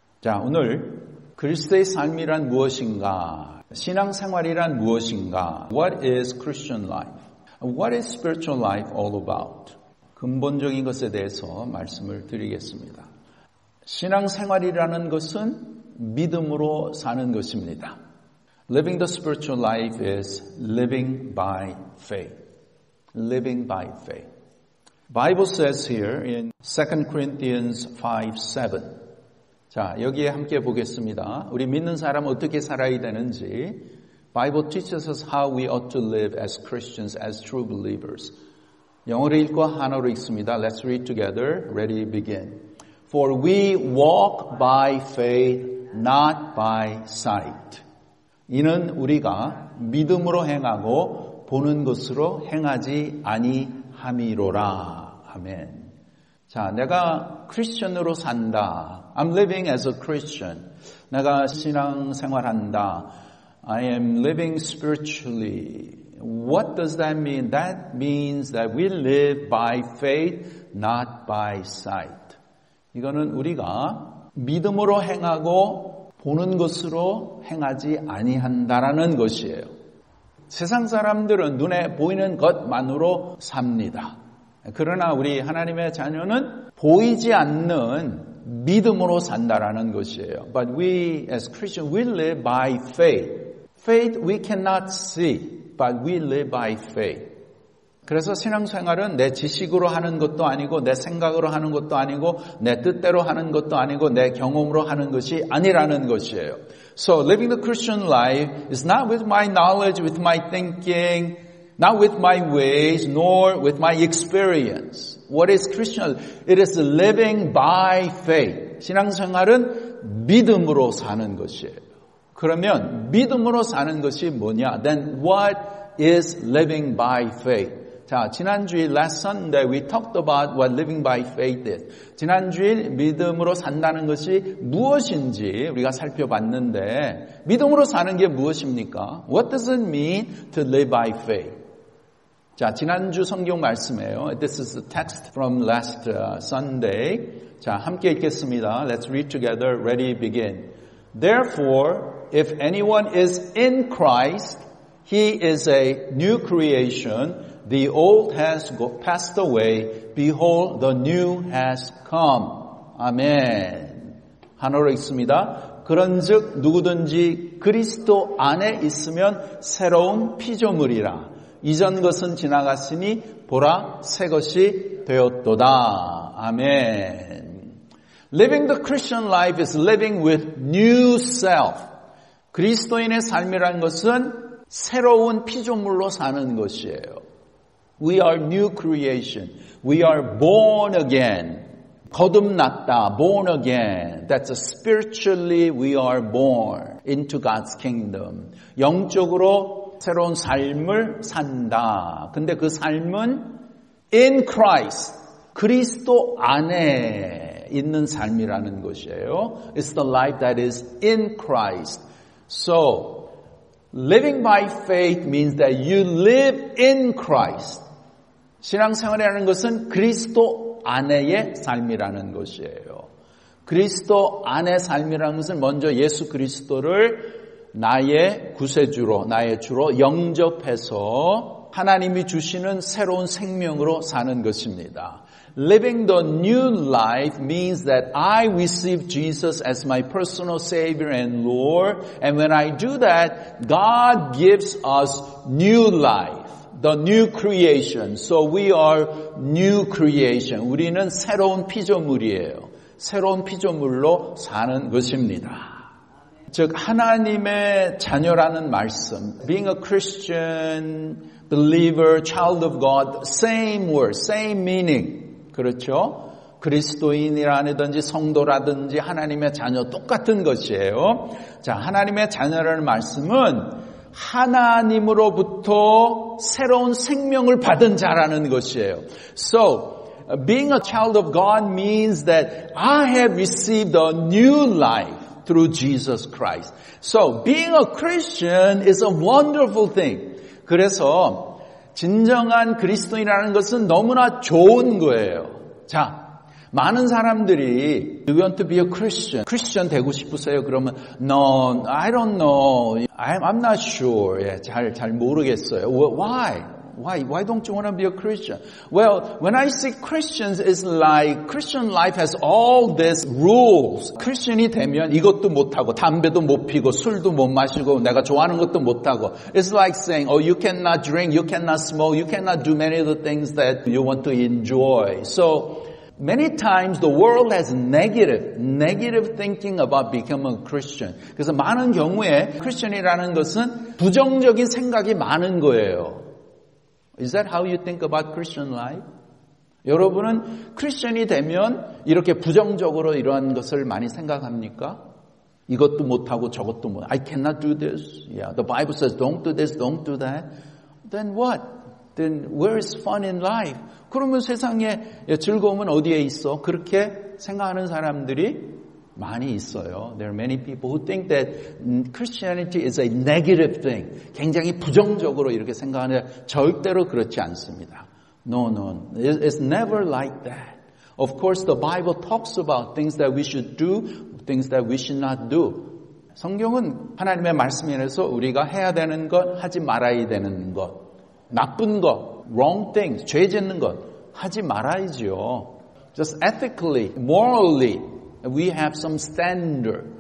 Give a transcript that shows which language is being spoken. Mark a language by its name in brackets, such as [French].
[Korean] 자, 오늘 그리스도의 삶이란 무엇인가? 신앙생활이란 무엇인가? [English] What is Christian life? What is spiritual life all about? [Korean] 근본적인 것에 대해서 말씀을 드리겠습니다. 신앙생활이라는 것은 믿음으로 사는 것입니다. [English] Living the spiritual life is living by faith. Living by faith. Bible says here in 2 Corinthians 5:7. [Korean] 자, 여기에 함께 보겠습니다. 우리 믿는 사람은 어떻게 살아야 되는지. [English] Bible teaches us how we ought to live as Christians, as true believers. [Korean] 영어로 읽고 한어로 읽습니다. [English] Let's read together. Ready, begin. For we walk by faith, not by sight. [Korean] 이는 우리가 믿음으로 행하고 보는 것으로 행하지 아니함이로라. 아멘. 자, 내가 크리스천으로 산다. [English] I'm living as a Christian. [Korean] 내가 신앙생활한다. [English] I am living spiritually. What does that mean? That means that we live by faith, not by sight. [Korean] 이거는 우리가 믿음으로 행하고 보는 것으로 행하지 아니한다라는 것이에요. 세상 사람들은 눈에 보이는 것만으로 삽니다. 그러나 우리 하나님의 자녀는 보이지 않는 믿음으로 산다라는 것이에요. [English] But we as Christians, we live by faith. Faith we cannot see, but we live by faith. [Korean] 그래서 신앙생활은 내 지식으로 하는 것도 아니고 내 생각으로 하는 것도 아니고 내 뜻대로 하는 것도 아니고 내 경험으로 하는 것이 아니라는 것이에요. [English] So living the Christian life is not with my knowledge, with my thinking, not with my ways, nor with my experience. What is Christian? It is living by faith. [Korean] 신앙생활은 믿음으로 사는 것이에요. 그러면 믿음으로 사는 것이 뭐냐? [English] Then what is living by faith? [Korean] 자, 지난주일 [English] last Sunday we talked about what living by faith is. [Korean] 지난주일 믿음으로 산다는 것이 무엇인지 우리가 살펴봤는데 믿음으로 사는 게 무엇입니까? [English] What does it mean to live by faith? [Korean] 자, 지난주 성경 말씀이에요. [English] This is the text from last Sunday. [Korean] 자, 함께 읽겠습니다. [English] Let's read together. Ready, begin. Therefore, if anyone is in Christ, he is a new creation. The old has passed away. Behold, the new has come. [Korean] 아멘. 한어로 읽습니다. 그런즉 누구든지 그리스도 안에 있으면 새로운 피조물이라. 이전 것은 지나갔으니 보라 새 것이 되었도다. 아멘. [English] Living the Christian life is living with new self. [Korean] 그리스도인의 삶이라는 것은 새로운 피조물로 사는 것이에요. [English] We are new creation. We are born again. [Korean] 거듭났다. [English] Born again. That's spiritually we are born into God's kingdom. [Korean] 영적으로 새로운 삶을 산다. 근데 그 삶은 [English] in Christ. [Korean] 그리스도 안에 있는 삶이라는 것이에요. [English] It's the life that is in Christ. So, living by faith means that you live in Christ. [Korean] 신앙생활이라는 것은 그리스도 안에의 삶이라는 것이에요. 그리스도 안의 삶이라는 것은 먼저 예수 그리스도를 나의 구세주로, 나의 주로 영접해서 하나님이 주시는 새로운 생명으로 사는 것입니다. [English] Living the new life means that I receive Jesus as my personal Savior and Lord. And when I do that, God gives us new life, the new creation. So we are new creation. [Korean] 우리는 새로운 피조물이에요. 새로운 피조물로 사는 것입니다. 즉 하나님의 자녀라는 말씀, [English] being a Christian, believer, child of God, same word, same meaning. [Korean] 그렇죠? 그리스도인이라든지 성도라든지 하나님의 자녀 똑같은 것이에요. 자, 하나님의 자녀라는 말씀은 하나님으로부터 새로운 생명을 받은 자라는 것이에요. [English] So, being a child of God means that I have received a new life through Jesus Christ. So, being a Christian is a wonderful thing. [Korean] 그래서 진정한 그리스도인이라는 것은 너무나 좋은 거예요. 자, 많은 사람들이 [English] you want to be a Christian. [Korean] 크리스천 되고 싶으세요? 그러면 [English] no, I don't know. I'm not sure. [Korean] 예, 잘 모르겠어요. [English] Why don't you want to be a Christian? Well, when I see Christians, it's like Christian life has all these rules. [Korean] 크리스천이 되면 이것도 못하고 담배도 못 피고 술도 못 마시고 내가 좋아하는 것도 못하고. [English] It's like saying, oh, you cannot drink, you cannot smoke, you cannot do many of the things that you want to enjoy. So many times the world has negative thinking about becoming a Christian. [Korean] 그래서 많은 경우에 크리스천이라는 것은 부정적인 생각이 많은 거예요. [English] Is that how you think about Christian life? [Korean] 여러분은 크리스천이 되면 이렇게 부정적으로 이러한 것을 많이 생각합니까? 이것도 못하고 저것도 못. [English] I cannot do this. Yeah, the Bible says don't do this, don't do that. Then what? Then where is fun in life? [Korean] 그러면 세상에 즐거움은 어디에 있어? 그렇게 생각하는 사람들이 많이 있어요. [English] There are many people who think that Christianity is a negative thing. [Korean] 굉장히 부정적으로 이렇게 생각하는데 절대로 그렇지 않습니다. [English] No. It's never like that. Of course, the Bible talks about things that we should do, things that we should not do. [Korean] 성경은 하나님의 말씀에서 우리가 해야 되는 것, 하지 말아야 되는 것, 나쁜 것, [English] wrong things, [Korean] 죄 짓는 것 하지 말아야지요. [English] Just ethically, morally, we have some standard.